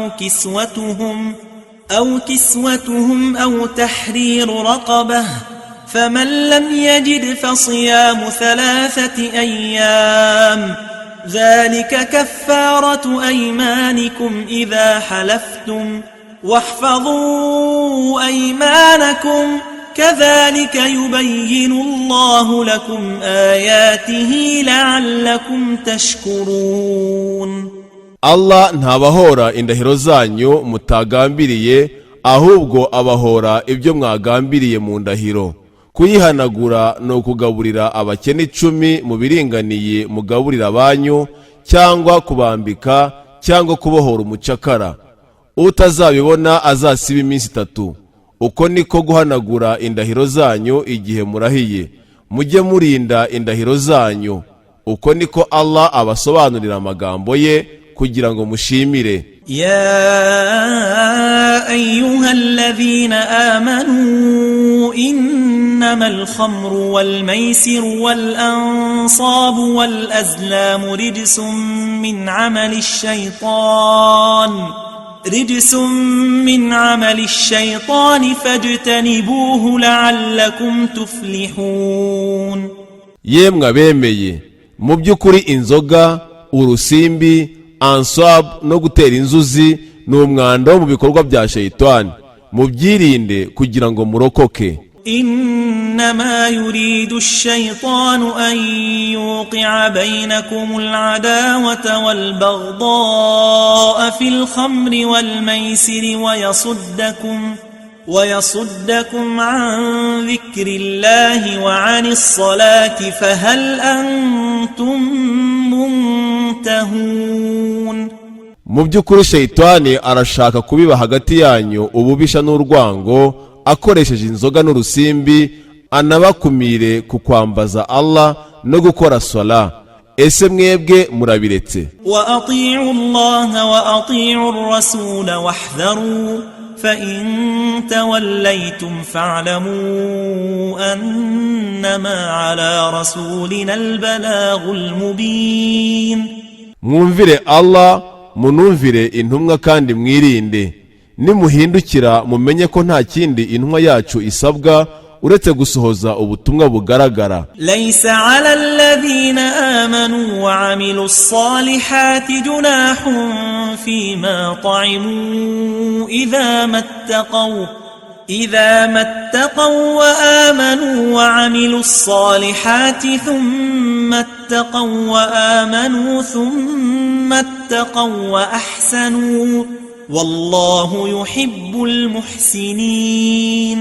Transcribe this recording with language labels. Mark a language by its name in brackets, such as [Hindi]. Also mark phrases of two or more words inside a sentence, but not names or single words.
[Arabic] أو كسوتهم أو تحرير رقبة فمن لم يجد فصيام 3 أيام ذلك كفارة أيمانكم إذا حلفتم واحفظوا أيمانكم كذلك يبين الله لكم آياته لعلكم تشكرون. [Kinyarwanda] Allah ntabahora indahiro zanyu mutagambiriye, ahubwo abahora ibyo mwagambiriye mu ndahiro. kuyihanagura no kugaburira abakene 10 mu biringaniye mugaburira abanyu, cyangwa kubambika cyangwa kubohora umucakara. Utazabibona azasiba iminsi 3. Uko niko guhanagura indahiro zanyu igihe murahiye. Mujye murinda indahiro zanyu. Uko niko Allah abasobanurira amagambo ye kugira ngo mushimire. [Arabic] يا أيها الذين آمنوا إنما الخمر والميسر والأنصاب والأزلام رجس من عمل الشيطان فاجتنبوه لعلكم تفلحون. [Kinyarwanda] yemwe abemeye, mu by'ukuri inzoga, urusimbi, ansab no gutera inzuzi n'umwanda mu bikorwa bya shayitani, mubyirinde kugira ngo murokoke. [Arabic] إنما يريد الشيطان أن يوقع بينكم العداوة والبغضاء في الخمر والميسر ويصدكم عن ذكر الله وعن الصلاة فهل أنتم منتهون. [Kinyarwanda] mu by'ukuri shayitani arashaka kubiba hagati yanyu ububisha n'urwango akoresheje inzoga n'urusimbi, anabakumire ku kwambaza Allah no gukora sala. Ese mwebwe murabiretse? [Arabic] وأطيعوا الله وأطيعوا الرسول واحذروا فإن توليتم فاعلموا أنما على رسولنا البلاغ المبين. [Kinyarwanda] mwumvire Allah, munumvire intumwa kandi mwirinde. Nimuhindukira mumenye ko nta kindi intumwa yacu isabwa uretse gusohoza ubutumwa bugaragara. [Arabic] ليس على الذين آمنوا وعملوا الصالحات جناح فيما طعموا إذا ما اتقوا إذا ما اتقوا وآمنوا وعملوا الصالحات ثم اتقوا وآمنوا ثم اتقوا وأحسنوا والله يحب المحسنين.